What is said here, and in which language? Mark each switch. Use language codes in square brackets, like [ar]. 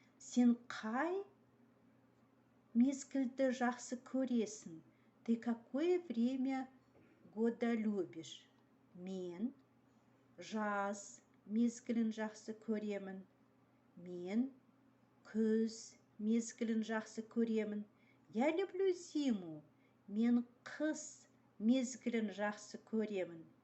[kk] Сен қай мезгілді жақсы көресің? [ru] Ты какое время года любишь? [kk] Мен жаз мезгілін жақсы көремін. Мен күз мезгілін жақсы көремін. [ru] Я люблю зиму. [kk] Мен қыс мезгілін жақсы көремін.